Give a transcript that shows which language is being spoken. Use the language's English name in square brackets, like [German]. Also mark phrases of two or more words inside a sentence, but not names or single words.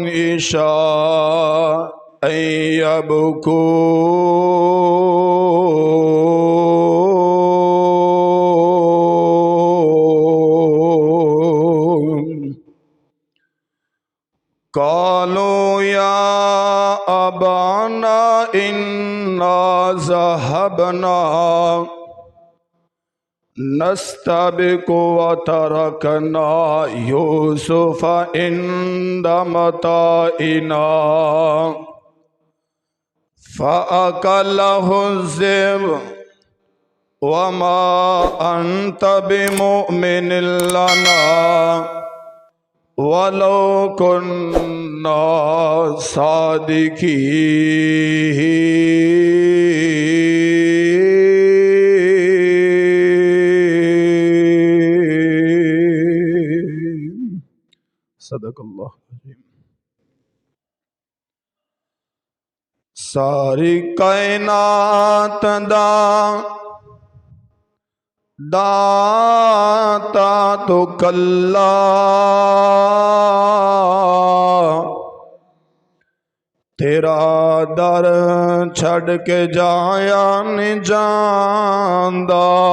[Arabic] عشاء يبكون قالوا يا أبانا إنا ذهبنا نستبق وتركنا يوسف عند متاعنا فأكله الذئب وما أنت بمؤمن لنا ولو كنا صادقين. صدق الله العظيم. [Punjabi] ਸਾਰੀ ਕਾਇਨਾਤ ਦਾ ਦਾਤਾ ਤੋ ਕੱਲਾ ਤੇਰਾ ਦਰ ਛੱਡ ਕੇ ਜਾਇਆ ਨਹੀਂ ਜਾਂਦਾ।